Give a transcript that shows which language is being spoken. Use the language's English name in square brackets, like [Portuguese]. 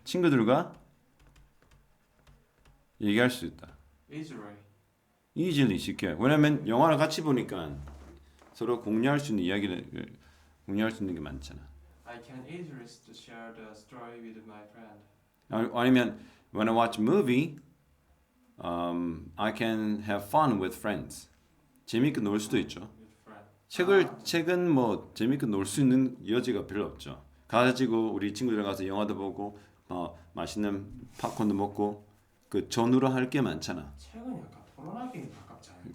[Korean] 친구들과 얘기할 수 있다. [English] Easily. [Korean] easily 쉽게. 왜냐면 영화를 같이 보니까 서로 공유할 수 있는 이야기를 공유할 수 있는 게 많잖아. [English] I can easily share the story with my friend. [Korean] 아니면 [English] when I watch a movie, I can have fun with friends. [Korean] 재밌게 놀 수도 있죠. [English] With friend. [Korean] 책은 뭐 재밌게 놀 수 있는 여지가 별로 없죠. 가지고 우리 친구들이랑 가서 영화도 보고 맛있는 팝콘도 먹고 그 전후로 할 게 많잖아. 책은 약간 토론하기에 가깝지 않아요?